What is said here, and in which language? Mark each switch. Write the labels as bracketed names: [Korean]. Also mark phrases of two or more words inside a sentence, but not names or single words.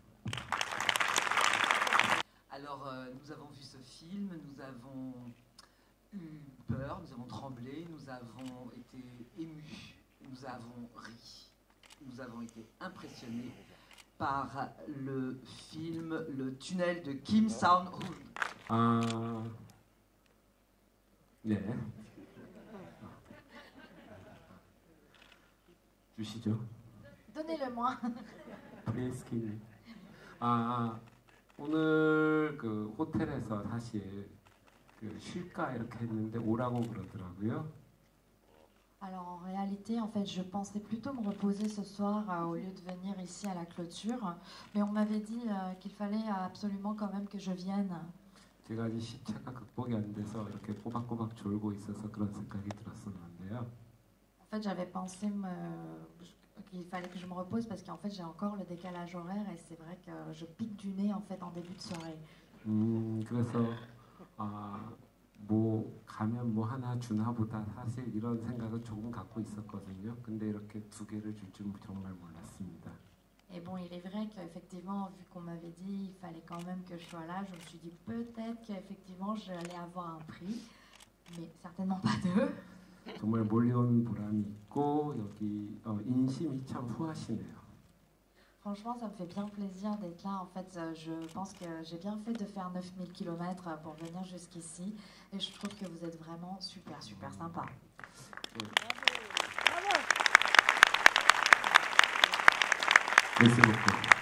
[French] Alors, nous avons vu ce film, nous avons eu peur, nous avons tremblé, nous avons été émus, nous avons ri, nous avons été impressionnés par le film Le tunnel de Kim Saun-Hoon. [Korean] 네. 주시죠. [French] Donnez-le-moi. [Korean] 오늘 그 호텔에서 사실 쉴까 이렇게 했는데 오라고 그러더라고요. [French] Alors en réalité, en fait, je pensais plutôt me reposer ce soir au lieu de venir ici à la clôture. Mais on m'avait dit qu'il fallait absolument quand même que je vienne. [Korean] 제가 이제 시차가 극복이 안 돼서 이렇게 꼬박꼬박 졸고 있어서 그런 생각이 들었었는데요. [French] En fait, j'avais pensé qu'il fallait que je me repose parce qu'en fait, j'ai encore le décalage horaire et c'est vrai que je pique du nez en fait en début de soirée. [Korean] 그래서 뭐 가면 뭐 하나 주나 보다 사실 이런 생각을 조금 갖고 있었거든요. 근데 이렇게 두 개를 줄 줄 정말 몰랐습니다. [French] Et bon, il est vrai qu'effectivement, vu qu'on m'avait dit il fallait quand même que je sois là, je me suis dit peut-être qu'effectivement j'allais avoir un prix, mais certainement pas deux. [Korean] 정말 몰려온 보람이 있고 여기 인심이 참 후하시네요. [French] Franchement, ça me fait bien plaisir d'être là. En fait, je pense que j'ai bien fait de faire 9000 km pour venir jusqu'ici. Et je trouve que vous êtes vraiment super, super sympa. Merci beaucoup.